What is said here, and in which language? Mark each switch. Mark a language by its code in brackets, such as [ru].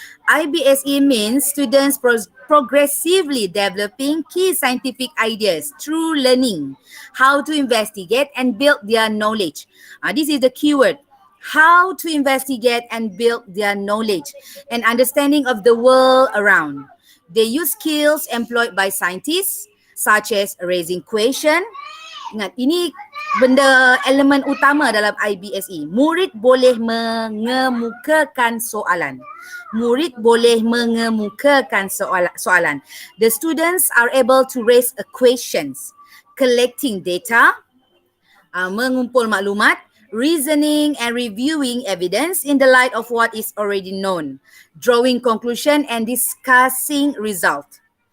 [en] IBSE means students progressively developing key scientific ideas through learning how to investigate and build their knowledge. This is the keyword. How to investigate and build their knowledge and understanding of the world around. They use skills employed by scientists such as raising question. [ms] Ingat, ini benda elemen utama dalam IBSE. Murid boleh mengemukakan soalan. Murid boleh mengemukakan soalan. [en] The students are able to raise questions, collecting data, [ms] mengumpul maklumat, [en] reasoning and reviewing evidence in the light of what is already known, drawing conclusion and discussing result.